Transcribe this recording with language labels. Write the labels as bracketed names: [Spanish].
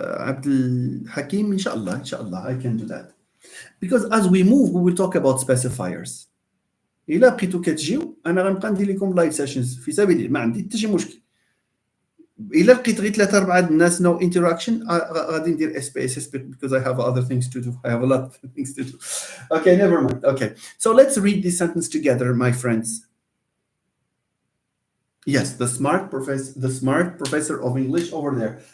[English] Abdul Hakim, inshallah, I can do that. Because as we move, we will talk about specifiers. [Arabic] إلا بقيتو كتجيو أنا غنبقى ندير لكم لايف سيشنز في سبيل الله، ما عندي حتى شي مشكل. إلا لقيت غير 3-4 الناس [English] no interaction [Arabic] غادي ندير [English] space because I have other things to do. I have a lot of things to do. Okay, never mind. Okay, so let's read this sentence together, my friends. Yes, the smart professor of English over there.